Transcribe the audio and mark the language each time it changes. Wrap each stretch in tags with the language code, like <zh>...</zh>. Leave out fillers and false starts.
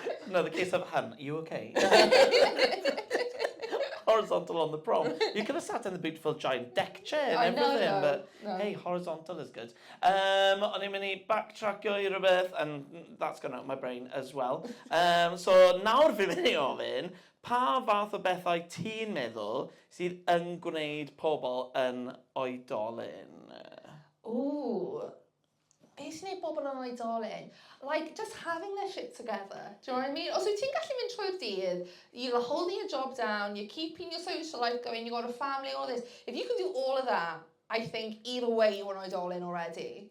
<en>No, the case of, hun, are you okay? Horizontal on the prom. You could have sat in the beautiful giant deck chair and everything, but hey, horizontal is good.</en> <cy>O'n i'n mynd I backtrackio I rhywbeth,</cy> <en>and that's gone out of my brain as well.</en> <cy>So nawr fi'n mynd I ofyn, pa fath o bethau ti'n meddwl sydd yn gwneud pobl yn oedolyn? Ooh. Beth sy'n neud bobl yn oedolyn?</cy> <en>Like, just having their shit together. Do you know what I mean?</en> <cy>Os wyt ti'n gallu mynd trwy'r dydd,</cy> <en>you're holding your job down, you're keeping your social life going, you've got a family, all this. If you can do all of that, I think either way you're an oedolyn already.</en>